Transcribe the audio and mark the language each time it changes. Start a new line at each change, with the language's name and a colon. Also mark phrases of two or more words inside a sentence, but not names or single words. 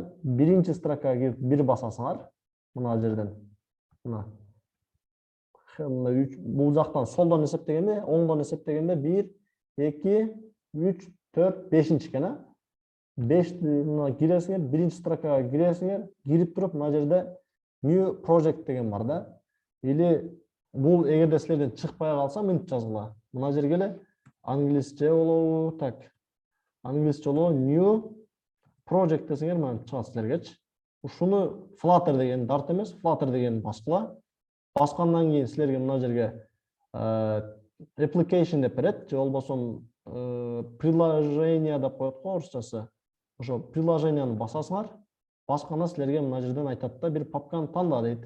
Kyrgyz: Биринчи строкага кирип бир басасыңар мына жерден. Мына. Бул жактан солдон эсептегенде, оңдон эсептегенде 1, 2, 3, 4, 5-нчи экен, 5 мына киресиңер, биринчи строкага киресиңер, кирип туруп мына жерде
English: new project
Kyrgyz: деген бар да. Или бул эгерде силерден чыкпай калса, мынтип жазгыла. Мына жерге эле англисче болобу, так. Англисче болобу
English: new project
Kyrgyz: десеңер мына чыгат силергечи. Ушуну Flutter деген дарт эмес, Flutter деген баскыла. Баскандан кийин силерге мына жерге application деп берет, же болбосо приложение деп коет го орусчасы. Ошо приложениени басасыңар. Басканда силерге мына жерден айтат да, бир папканы танда дейт.